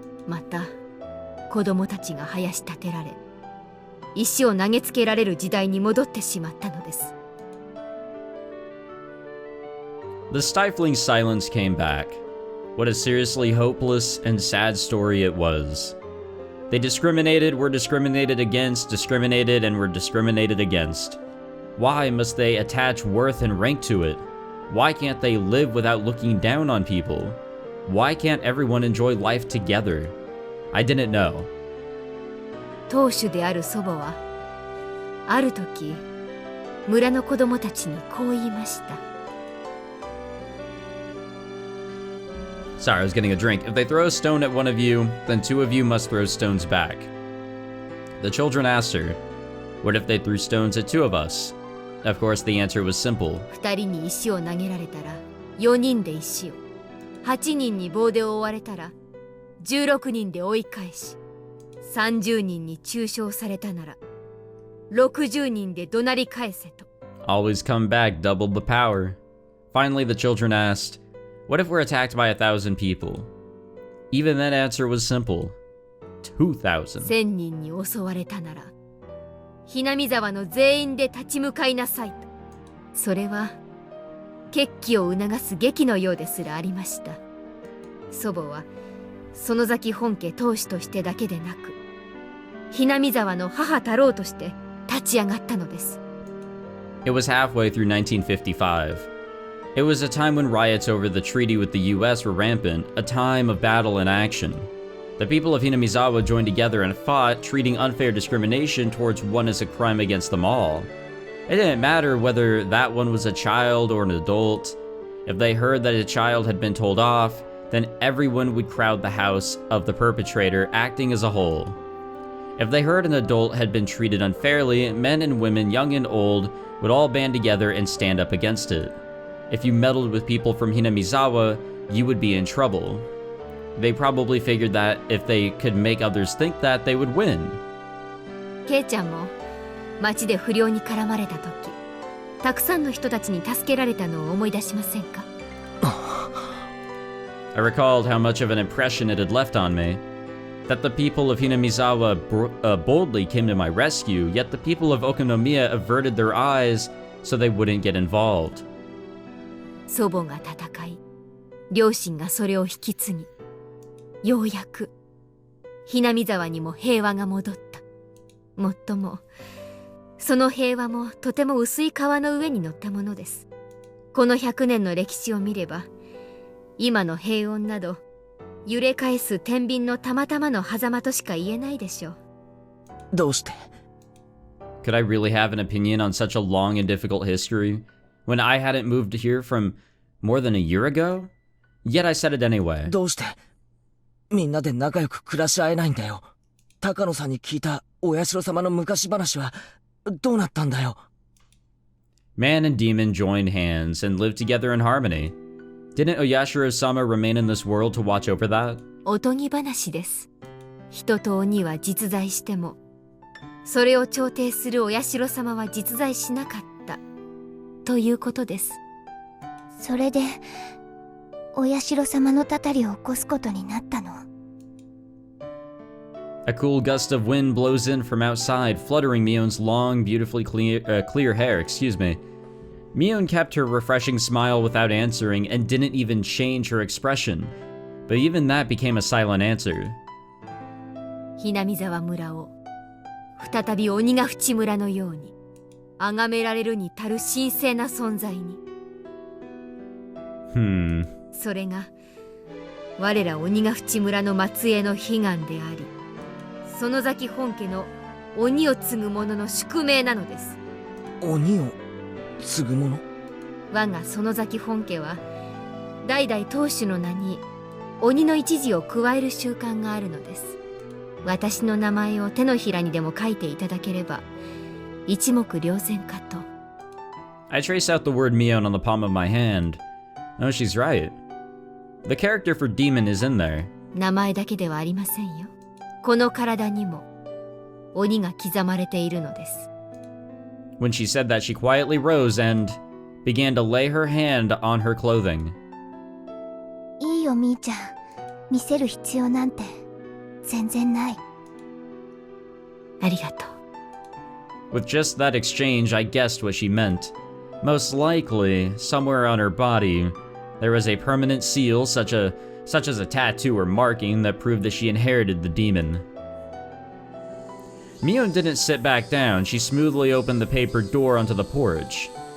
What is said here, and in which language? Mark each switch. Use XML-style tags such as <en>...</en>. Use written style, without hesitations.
<ja>また子供たちが林立てられ、石を投げつけられる時代に戻ってしまったのです。</ja> <en>The stifling silence came back. What a seriously hopeless and sad story it was. They discriminated, were discriminated against, discriminated, and were discriminated against. Why must they attach worth and rank to it? Why can't they live without looking down on people? Why can't everyone enjoy life together? I didn't know.</en> <ja>当主である祖母はある時村の子供たちにこう言いました。</ja> <en>Sorry, I was getting a drink. If they throw a stone at one of you, then two of you must throw stones back. The children asked her, what if they threw stones at two of us? Of course, the answer was simple.</en> <ja>2人に石を投げられたら4人で石を、8人に棒で覆われたら16人で追い返し、30人に中傷されたなら60人で怒鳴り返せと。</ja> <en>Always come back, doubled the power. Finally, the children asked, what if we're attacked by 1,000 people? Even that answer was simple. 2,000.</en> <ja>1000人に襲われたならHinamizawaの全員で立ち向かいなさいと。それは決起を促す劇のようですらありました。祖母は園崎本家当主としてだけでなく、Hinamizawaの母太郎として立ち上がったのです。</ja> <en>It was halfway through 1955. It was a time when riots over the treaty with the US were rampant, a time of battle and action. The people of Hinamizawa joined together and fought, treating unfair discrimination towards one as a crime against them all. It didn't matter whether that one was a child or an adult. If they heard that a child had been told off, then everyone would crowd the house of the perpetrator, acting as a whole. If they heard an adult had been treated unfairly, men and women, young and old, would all band together and stand up against it. If you meddled with people from Hinamizawa, you would be in trouble. They probably figured that if they could make others think that, they would win.</en> <ja>ケイちゃんも町で不良に絡まれた時、たくさんの人たちに助けられたのを思い出しませんか？</ja> <en>I recalled how much of an impression it had left on me. That the people of Hinamizawa boldly came to my rescue, yet the people of Okonomiya averted their eyes so they wouldn't get involved.</en> <ja>祖母が戦い、両親がそれを引き継ぎ、ようやくHinamizawaにも平和が戻った。もっとも、その平和もとても薄い川の上に乗ったものです。この100年の歴史を見れば、今の平穏など揺れ返す天秤のたまたまの狭間としか言えないでしょう。どうして？</ja> <en>Could I really have an opinion on such a long and difficult history when I hadn't moved here from more than a year ago? Yet I said it anyway.</en> <ja>どうしてみんなで仲良く暮らし合えないんだよ。高野さんに聞いたお社様の昔話はどうなったんだよ。</ja> <en>Man and demon joined hands and lived together in harmony. Didn't Oyashiro-sama remain in this world to watch over that?</en> <ja>おとぎ話です。人と鬼は実在しても、それを調停するお社様は実在しなかったということです。それでお社様のたたりを起こすことになったの。</ja> <en>A cool gust of wind blows in from outside, fluttering Mion's long, beautifully clear hair, Mion kept her refreshing smile without answering and didn't even change her expression. But even that became a silent answer.</en> <ja>Hinamizawa村を再び鬼ヶ淵村のように崇められるに足る神聖な存在に。それが我ら鬼ヶ淵村の末裔の悲願であり、園崎本家の鬼を継ぐ者の宿命なのです。鬼を継ぐ者？我が園崎本家は代々当主の名に鬼の一字を加える習慣があるのです。私の名前を手のひらにでも書いていただければ一目瞭然かと。</ja> <en>I trace out the word Mion on the palm of my hand. Oh, she's right. The character for demon is in there.</en> <ja>名前だけではありませんよ。この体にも鬼が刻まれているのです。</ja> <en>When she said that, she quietly rose and began to lay her hand on her clothing.</en> <ja>いいよみーちゃん、見せる必要なんて全然ない。ありがとう。</ja> <en>With just that exchange, I guessed what she meant. Most likely, somewhere on her body, there was a permanent seal, such as a tattoo or marking that proved that she inherited the demon. Mion didn't sit back down. She smoothly opened the paper door onto the porch.</en>